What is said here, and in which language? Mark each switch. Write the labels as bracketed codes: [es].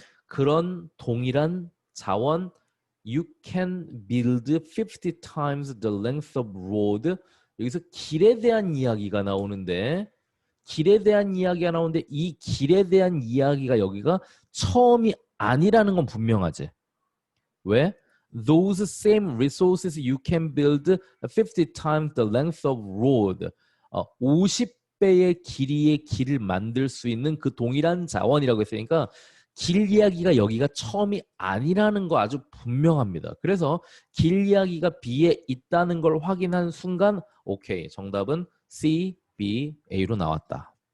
[ko] 그런 동일한 자원 [en] you can build 50 times the length of road [ko] 여기서 길에 대한 이야기가 나오는데 길에 대한 이야기가 나오는데 이 길에 대한 이야기가 여기가 처음이 아니라는 건 분명하지. 왜? [en] Those same resources you can build 50 times the length of road. [ko] 50배의 길이의 길을 만들 수 있는 그 동일한 자원이라고 했으니까 길 이야기가 여기가 처음이 아니라는 거 아주 분명합니다. 그래서 길 이야기가 B에 있다는 걸 확인한 순간 오케이, 정답은 C, B, A로 나왔다.